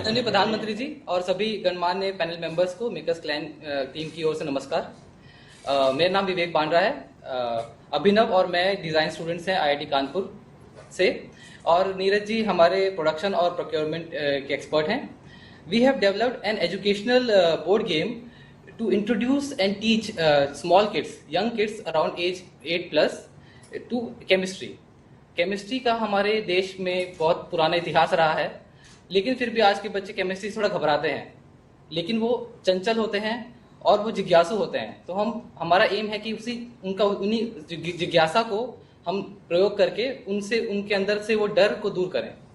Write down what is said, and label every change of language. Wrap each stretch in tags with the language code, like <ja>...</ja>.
<hi>आदरणीय प्रधानमंत्री जी और सभी गणमान्य पैनल मेंबर्स को मेकर्स क्लैन टीम की ओर से नमस्कार। मेरा नाम विवेक बांद्रा है। अभिनव और मैं डिजाइन स्टूडेंट्स हैं आईआईटी कानपुर से, और नीरज जी हमारे प्रोडक्शन और प्रोक्योरमेंट के एक्सपर्ट हैं।</hi> <en>We have developed an educational board game to introduce and teach small kids, young kids around age 8+ to chemistry.</en> <hi>Chemistry का हमारे देश में बहुत पुराना इतिहास रहा है, लेकिन फिर भी आज के बच्चे केमिस्ट्री से थोड़ा घबराते हैं, लेकिन वो चंचल होते हैं और वो जिज्ञासु होते हैं। तो हमारा एम है कि उन्हीं जिज्ञासा को हम प्रयोग करके उनके अंदर से वो डर को दूर करें।</hi>